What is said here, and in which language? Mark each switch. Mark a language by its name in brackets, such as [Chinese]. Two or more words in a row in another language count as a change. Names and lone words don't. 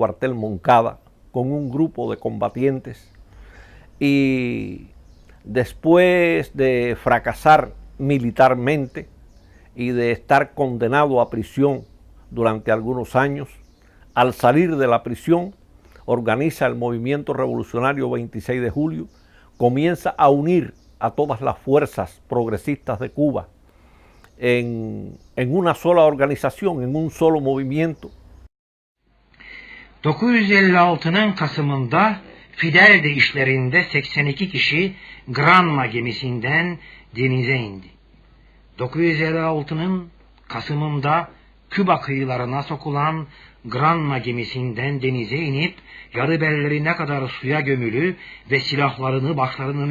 [Spanish] cuartel Moncada con un grupo de combatientes y después de fracasar militarmente y de estar condenado a prisión durante algunos años, al salir de la prisión organiza el movimiento revolucionario 26 de julio, comienza a unir a todas las fuerzas progresistas de Cuba en una sola organización, en un solo movimiento. [Turkish] 956'nın Kasım'ında Fidel'de işlerinde 82 kişi Granma gemisinden denize indi. 956'nın Kasım'ında Küba kıyılarına sokulan Granma gemisinden denize inip yarı bellerine kadar suya gömülü ve silahlarını başlarının